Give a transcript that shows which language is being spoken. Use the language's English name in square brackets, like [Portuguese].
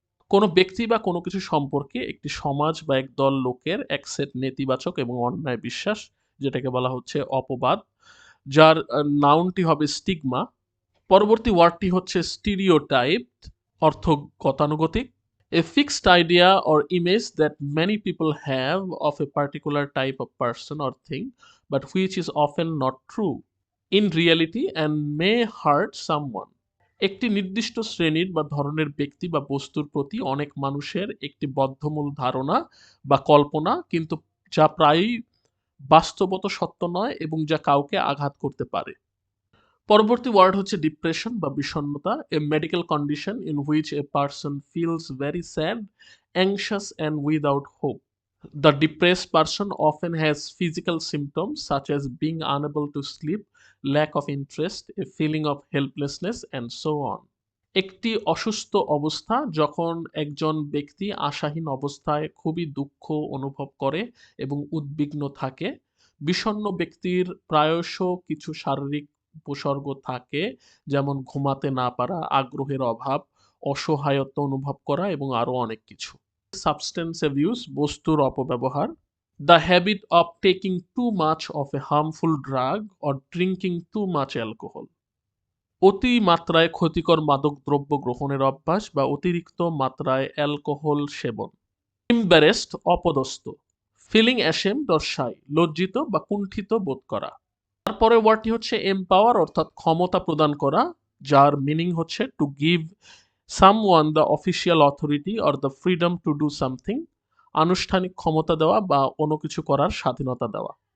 [Bangla] কোনো ব্যক্তি বা কোনো কিছু সম্পর্কে একটি সমাজ বা একদল লোকের এক সেট নেতিবাচক এবং অন্যায় বিশ্বাস, যেটাকে বলা হচ্ছে অপবাদ, যার নাউনটি হবে স্টিগমা। পরবর্তী ওয়ার্ডটি হচ্ছে স্টিরিওটাইপ, অর্থ গতানুগতিক। [English] A fixed idea or image that many people have of a particular type of person or thing, but which is often not true in reality and may hurt someone. [Bangla] একটি নির্দিষ্ট শ্রেণীর বা ধরনের ব্যক্তি বা বস্তুর প্রতি অনেক মানুষের একটি বদ্ধমূল ধারণা বা কল্পনা, কিন্তু যা প্রায়ই বাস্তবত সত্য নয় এবং যা কাউকে আঘাত করতে পারে। পরবর্তী ওয়ার্ড হচ্ছে ডিপ্রেশন বা বিষণ্ণতা, [English] A medical condition in which a person feels very sad, anxious and without hope. The depressed person often has physical symptoms such as being unable to sleep, lack of interest, a feeling of helplessness, and so on. [Bangla] একটি অসুস্থ অবস্থা যখন একজন ব্যক্তি আশাহীন অবস্থায় খুবই দুঃখ অনুভব করে এবং উদ্বিগ্ন থাকে। বিষণ্ণ ব্যক্তির প্রায়শ কিছু শারীরিক উপসর্গ থাকে, যেমন ঘুমাতে না পারা, আগ্রহের অভাব, অসহায়ত্ব অনুভব করা এবং আরো অনেক কিছু। [English] substance abuse, [Bangla] বস্তুর অপব্যবহার, [English] the habit of taking too much of a harmful drug or drinking too much alcohol. [Bangla] অতি মাত্রায় ক্ষতিকর মাদক দ্রব্য গ্রহণের অভ্যাস বা অতিরিক্ত মাত্রায় অ্যালকোহল সেবন। embarrassed, অপদস্থ, [English] feeling ashamed or shy, [Bangla] লজ্জিত বা কুণ্ঠিত বোধ করা। তারপরে ওয়ার্ডটি হচ্ছে এম্পাওয়ার, অর্থাৎ ক্ষমতা প্রদান করা, যার মিনিং হচ্ছে [English] to give someone the official authority or the freedom to do something, [Bangla] আনুষ্ঠানিক ক্ষমতা দেওয়া বা কোনো কিছু করার স্বাধীনতা দেওয়া।